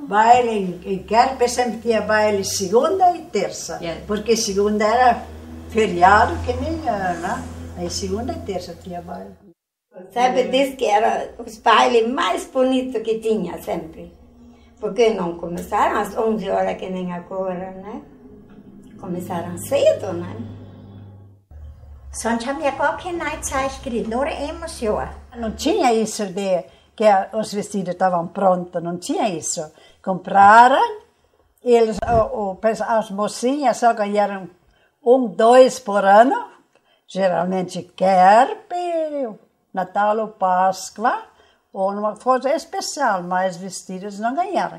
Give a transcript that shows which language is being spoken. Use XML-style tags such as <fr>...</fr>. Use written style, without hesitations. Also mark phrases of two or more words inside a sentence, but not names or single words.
<pt>Baile em Kerp sempre tinha baile segunda e terça, porque segunda era feriado que nem, né? Aí segunda e terça tinha baile. Sabe, diz que era os bailes mais bonitos que tinha sempre. Porque não começaram às 11 horas que nem agora, né? Começaram cedo, né?</pt> <de>Sonst haben wir gar keine Neuzeit gekriegt, nur emoção.</de> <pt>Não tinha isso de que os vestidos estavam prontos, não tinha isso. Compraram, eles, as mocinhas só ganharam 2 por ano, geralmente Kerp, Natal ou Páscoa, ou uma coisa especial, mas vestidos não ganharam.</pt>